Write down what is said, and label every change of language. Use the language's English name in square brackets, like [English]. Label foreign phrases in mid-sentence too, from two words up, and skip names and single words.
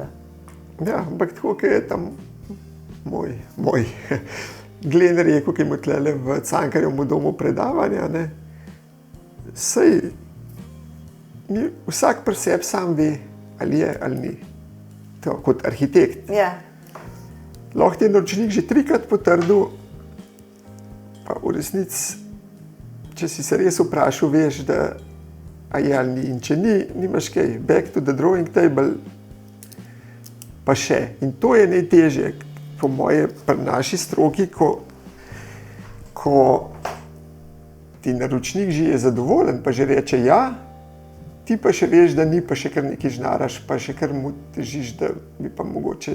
[Slovenian] Ja, ampak tako, kot je tam moj Glen rekel, ki ima tlele v Cankarjevem domu predavanja, ne, saj vsak pri sebi sam ve, ali je ali ni. To, kot arhitekt. Ja. Lahko ti je naročnik že 3-krat potrdil, pa v resnici, če si se res vprašal, veš, da a je ali ni. In če ni, nimaš kaj, [English] back to the drawing table, [Slovenian] pa še. In to je najtežje, po moje, pri naši stroki, ko ti naročnik že je zadovoljen, pa že reče ja, ti pa še veš, da ni, pa še kar nekaj žnaraš, pa še kar mu težiš, da bi pa mogoče...